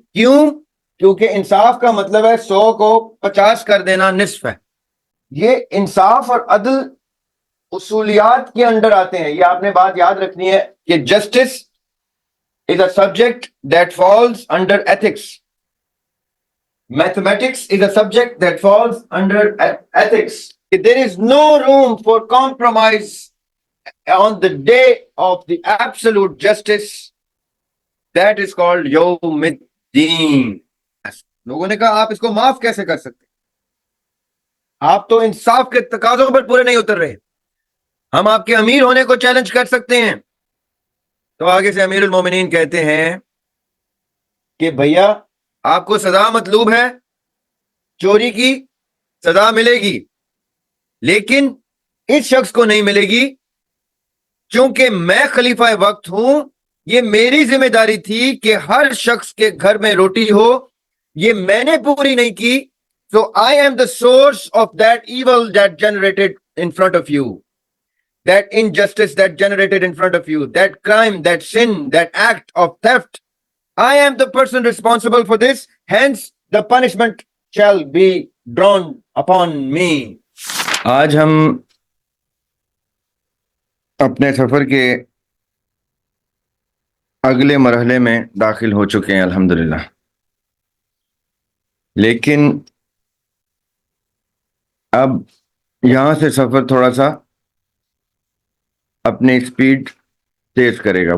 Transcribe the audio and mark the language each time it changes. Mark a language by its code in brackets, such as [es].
[ur] کیوں؟ کیونکہ انصاف کا مطلب ہے 100 کو 50 کر دینا نصف ہے. یہ انصاف اور عدل اصولیات کے اندر آتے ہیں. یہ آپ نے بات یاد رکھنی ہے کہ [en] Justice is a subject that falls under ethics. Mathematics is a subject that falls under ethics. There is no room for compromise on the day of the absolute justice. That is called Yawm Ad-Din. [ur] لوگوں نے کہا آپ اس کو معاف کیسے کر سکتے؟ آپ تو انصاف کے تقاضوں پر پورے نہیں اتر رہے. ہم آپ کے امیر ہونے کو چیلنج کر سکتے ہیں. تو آگے سے امیر المومنین کہتے ہیں کہ بھیا آپ کو سزا مطلوب ہے، چوری کی سزا ملے گی، لیکن اس شخص کو نہیں ملے گی. چونکہ میں خلیفہ وقت ہوں، یہ میری ذمہ داری تھی کہ ہر شخص کے گھر میں روٹی ہو. یہ میں نے پوری نہیں کی. [en] So I am the source of that evil that generated in front of you. That injustice that generated in front of you, that crime, that sin, that act of theft, I am the person responsible for this, hence the punishment shall be drawn upon me. [ur] آج ہم اپنے سفر کے اگلے مرحلے میں داخل ہو چکے ہیں الحمدللہ. لیکن اب یہاں سے سفر تھوڑا سا اپنی اسپیڈ تیز کرے گا.